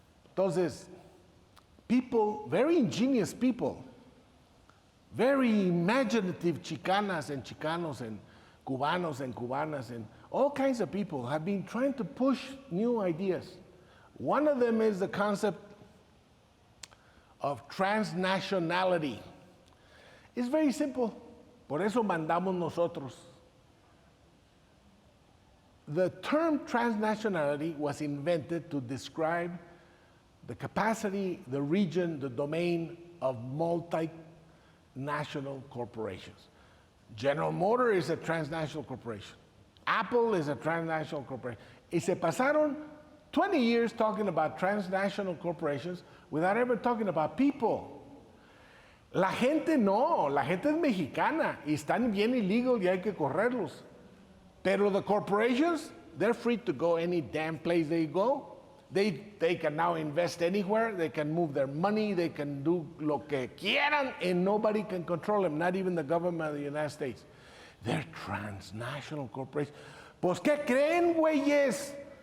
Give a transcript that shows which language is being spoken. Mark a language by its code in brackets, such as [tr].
[es] Entonces, [en] people, very ingenious people, very imaginative chicanas and chicanos and cubanos and cubanas and all kinds of people have been trying to push new ideas. One of them is the concept of transnationality. It's very simple. [es] Por eso mandamos nosotros. [en] The term transnationality was invented to describe the capacity, the region, the domain of multinational corporations. General Motors is a transnational corporation. Apple is a transnational corporation. [es] Y se pasaron [en] 20 years talking about transnational corporations without ever talking about people. [es] La gente no, la gente es mexicana y están bien illegal y hay que correrlos. Pero [en] the corporations, they're free to go any damn place they go. They can now invest anywhere, they can move their money, they can do [es] lo que quieran, [en] and nobody can control them, not even the government of the United States. They're transnational corporations. [es] Pues, ¿qué creen, güeyes?